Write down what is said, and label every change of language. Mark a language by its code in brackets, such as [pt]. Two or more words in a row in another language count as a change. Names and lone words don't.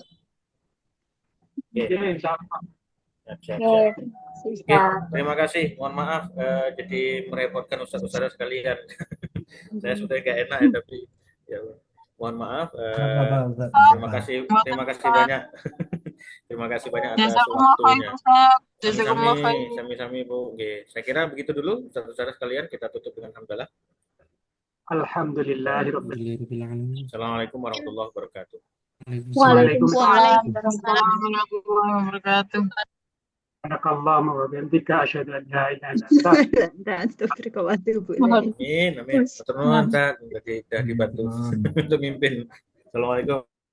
[id] Siap. Terima kasih. Mohon maaf jadi merepotkan ustaz-ustaz sekalian. Saya sudah nggak enak ya, tapi ya, mohon maaf. Terima kasih banyak. Terima kasih banyak atas waktunya. [jv] Sami-sami Bu. [id] Oke. Saya kira begitu dulu ustaz-ustaz sekalian, kita tutup dengan hamdalah. [ar] الحمد لله رب العالمين. السلام عليكم ورحمة الله وبركاته. وعليكم السلام ورحمة الله وبركاته. بارك الله وبحمدك أشهد أن لا إله إلا أنت أستغفر الله وأتوب Amin. [jv] Matur nuwun, Ustaz. [id] Sudah dibantu untuk mimpin. Assalamualaikum.